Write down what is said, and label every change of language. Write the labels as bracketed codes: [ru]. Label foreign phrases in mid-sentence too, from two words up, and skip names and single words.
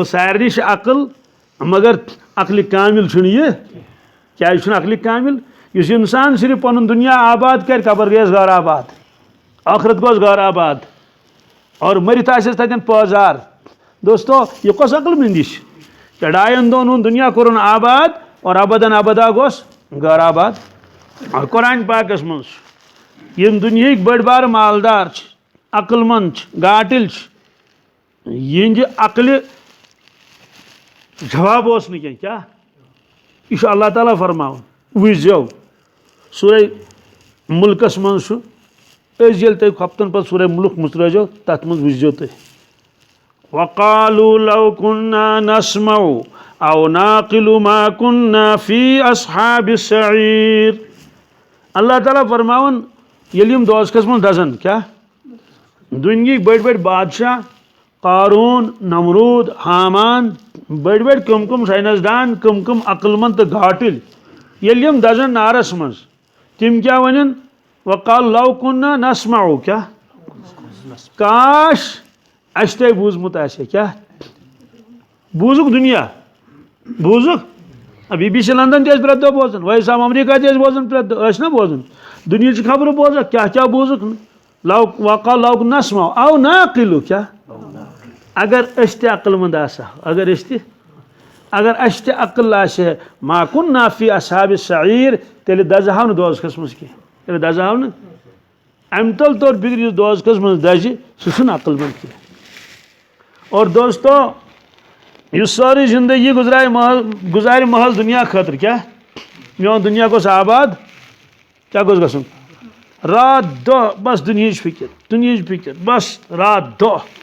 [ks] سارنٕے چھِ عقل مگر عقلہِ کامِل چھُنہٕ یہِ کیٛازِ چھُنہٕ عقلہِ کامِل یُس اِنسان صرف پنُن دُنیا آباد کرِ قبر گٔیَس گھر آباد ٲخرت گوٚس گھر آباد اور مٔرِتھ آسٮ۪س تتٮ۪ن پٲزار دوستو یہِ کۄس عقل مٔنٛدی چھِ کیٛاہ 2 دۄہن ہُنٛد دُنیا کوٚرُن آباد اور [ar] ابدن ابدا [ks] گوٚس گھر آباد اور قرآن پاکس منٛز چھُ یِم دُنہِکۍ بٔڑۍ بارٕ مالدار چھِ عقل منٛد چھِ گاٹٕلۍ چھِ یِہنٛدِ عقلہِ جواب اوس نہٕ کینٛہہ کیٛاہ یہِ چھُ اللہ تعالیٰ فرماوان وٕچھزیو سورہ مُلکس منٛز چھُ أسۍ ییٚلہِ تُہۍ ہفتن پتہٕ سورہ مُلک مُژرٲیزیو تتھ منٛز وٕچھزیو تُہۍ [ar] وقالوا لو كنا نسمع او ناقل ما كنا في اصحاب السعير [ks] اللہ تعالیٰ فرماوان ییٚلہِ یِم دوزخس منٛز دزن کیٛاہ دُنہِکۍ بٔڑۍ بٔڑۍ بادشاہ قارون نمروٗد حامان بٔڑۍ بٔڑۍ کٕم ساینس دان کٕم عقل منٛد تہٕ گاٹٕلۍ ییٚلہِ یِم دزن نارس منٛز تم کیا ونن [ar] وقال لو كنا نسمع [ks] کیا کاش اس تہ بوزمت آسہ کیا بوزک دنیا بوزک بی بی سی لندن تہ پرٛٮ۪تھ دۄہ بوزان وائس آف امریکہ تہ بوزان پرٛٮ۪تھ دۄہ ٲسۍ نا بوزان دنیا خبر بوزک کیا بوزک [ar] لو وقال لو نسمع او ناقل [ks] کیا اگر اس تہ عقل مند آسہ اگر اس تہ عقل آسہ [ar] ما كنا فی اصحاب السعیر [ks] تیلہِ دزہو نہٕ دوزخس منٛز کینٛہہ تیلہِ دزہو نہٕ امہِ تل طور فکر یُس دوزخس منٛز دزِ سُہ چھُنہٕ عقل مند کینٛہہ اور دوستو یُس سٲرٕے زندگی گزارِ محض دنیا خٲطرٕ کیٛاہ میون دنیا گوٚژھ آباد کیٛاہ گوٚژھ گژھُن رات دۄہ بس دُنہِچ فکر بس رات دۄہ